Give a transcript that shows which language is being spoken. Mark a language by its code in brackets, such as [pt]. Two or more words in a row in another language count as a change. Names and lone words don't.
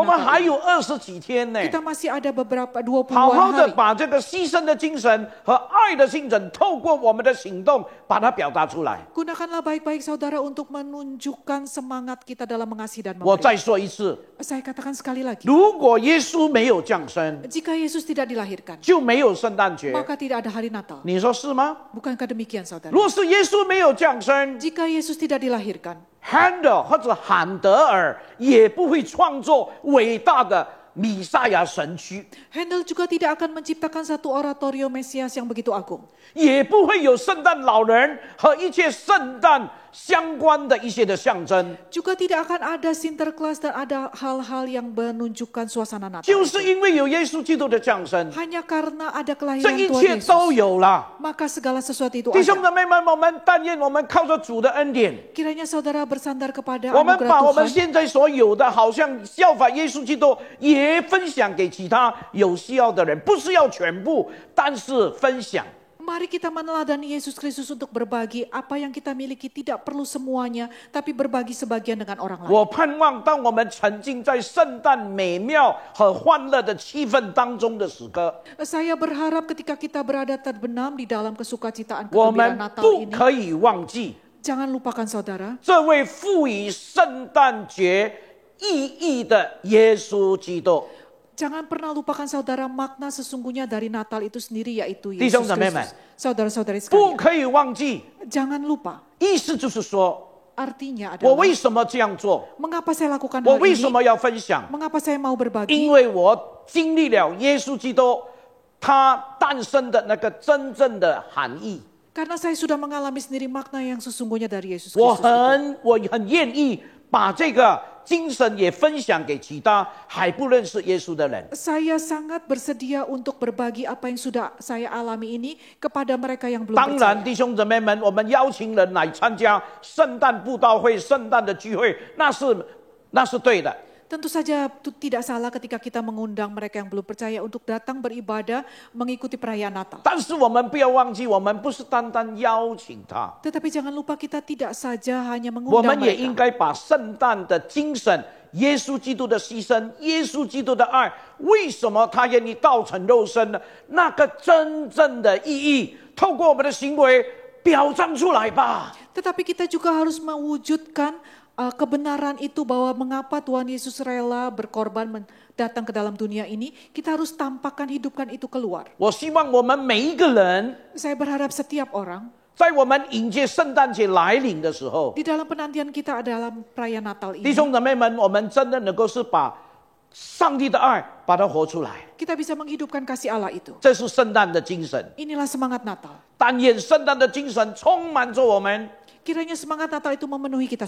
[zh] 我们还 [id] Natal, [zh] 有20几天呢， [id] kita masih ada beberapa [zh] 好好 [id] 20-an [zh] 的 [id] hari. [zh] 把这个牺牲的精神和爱的精神，透过我们的行动把它表达出来。 [id] Gunakanlah baik-baik saudara untuk menunjukkan semangat kita dalam mengasihi dan [zh] 我 [id] memberi. [zh] 再说一次， [id] Saya katakan sekali lagi, [zh] 如果耶稣没有降生， [id] jika Yesus tidak dilahirkan, [zh] 就没有圣诞节， [id] maka tidak ada hari Natal. [zh] 你说是吗？ [id] Bukankah demikian saudara? [zh] 若是耶稣没有降生， [id] Jika Yesus tidak dilahirkan, [zh] Handel 或者罕德尔也不会创作伟大的弥赛亚神曲， [id] Handel juga tidak akan menciptakan satu oratorio Mesias yang begitu agung. [zh] 也不会有圣诞老人和一切圣诞相关的一些的象征， [id] Juga tidak akan ada Sinterklas dan ada hal-hal yang menunjukkan suasana Natal. [zh] 就是因为有耶稣基督的降生， [id] Hanya karena ada [zh] 这 [id] kelahiran [zh] 一 [id] Tuhan [zh] 切都 [id] Yesus, [zh] 有了。 [id] maka segala sesuatu itu [zh] 弟兄 [id] ada. [zh] 姊妹们，我们但愿我们靠着主的恩典， [id] Kiranya saudara bersandar kepada [zh] 我们把我 [id] anugerah [zh] 们 [id] Tuhan. [zh] 现在所有的，好像效法耶稣基督，也分享给其他有需要的人，不是要全部，但是分享。 [id] Mari kita meneladani Yesus Kristus untuk berbagi apa yang kita miliki, tidak perlu semuanya, tapi berbagi sebagian dengan orang lain. [zh] 我盼望，当我们沉浸在圣诞美妙和欢乐的气氛当中的时刻， [id] Saya berharap ketika kita berada terbenam di dalam kesukacitaan [zh] 我 [id] kegembiraan [zh] 们 [id] Natal [zh] 不 [id] ini, [zh] 可以忘记 [id] jangan lupakan saudara, [zh] 这位赋予圣诞节意义的耶稣基督。 [id] jangan pernah lupakan saudara makna sesungguhnya dari Natal itu sendiri, yaitu [zh] 弟兄 [id] Yesus [zh] 姊妹们， [id] Kristus. Saudara-saudari [zh] 不 [id] sekalian, [zh] 可以忘记， [id] jangan lupa. [zh] 意思就是说， [id] Artinya [zh] 我 [id] adalah, [zh] 为什么这样做？ [id] mengapa saya lakukan [zh] 我 [id] hal [zh] 为什 [id] ini? [zh] 么要分享？ [id] Mengapa saya mau [zh] 因 [id] berbagi? [zh] 为我经历了耶稣基督他诞生的那个真正的含义。 [id] Karena saya sudah mengalami sendiri makna yang sesungguhnya dari Yesus [zh] 我 [id] Kristus itu. [zh] 很愿意把这个精神也分享给其他还不认识耶稣的人。 [id] Saya sangat bersedia untuk berbagi apa yang sudah saya alami ini kepada mereka yang belum [zh] 当然， [id] percaya. [zh] 弟兄姊妹们，我们邀请人来参加圣诞布道会、圣诞的聚会，那是对的。 [id] Tentu saja tidak salah ketika kita mengundang mereka yang belum percaya untuk datang beribadah mengikuti perayaan Natal. [zh] 但是我们不要忘记，我们不是单单邀请他， [id] Tetapi jangan lupa kita tidak saja hanya [zh] 我 [id] mengundang [zh] 们也应 [id] mereka. [zh] 该把圣诞的精神、耶稣基督的牺牲、耶稣基督的爱，为什么他愿意道成肉身呢？那个真正的意义，透过我们的行为表彰出来吧。 [id] Tetapi kita juga harus mewujudkan kebenaran itu bahwa mengapa Tuhan Yesus rela berkorban datang ke dalam dunia ini, kita harus tampakkan, hidupkan itu keluar. [zh] 我希望我们每一个人， [id] Saya berharap setiap orang [zh] 在我们迎接圣诞节来临的时候， [id] di dalam penantian kita dalam perayaan Natal [zh] 弟 [id] ini, [zh] 兄姊妹们，我们真的能够是把上帝的爱把它活出来， [id] kita bisa menghidupkan kasih Allah itu. [zh] 这是圣诞的精神。 [id] Inilah semangat Natal. [zh] 但愿圣诞的精神充满着我们， [id] Kiranya semangat Natal itu memenuhi kita